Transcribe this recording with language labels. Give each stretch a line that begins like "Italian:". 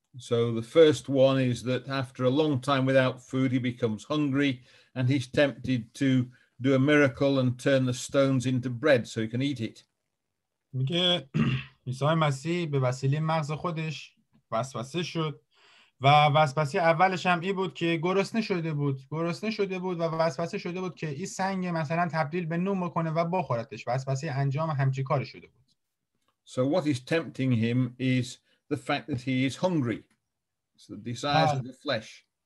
English: So the first one is that after a long time without food, he becomes hungry and he's tempted to do a miracle and turn the stones into bread so he can eat it.
Persian: میگه عیسی مسیح به وسیله مغز خودش وسوسه شد و وسوسه اولش هم این بود که گرسنه شده بود و وسوسه شده بود که این سنگ مثلا تبدیل به نون بکنه و بخورتش. وسوسه انجام همچی کاری شده بود.
English: So what is tempting him is the fact that he is hungry. It's the desires of the flesh.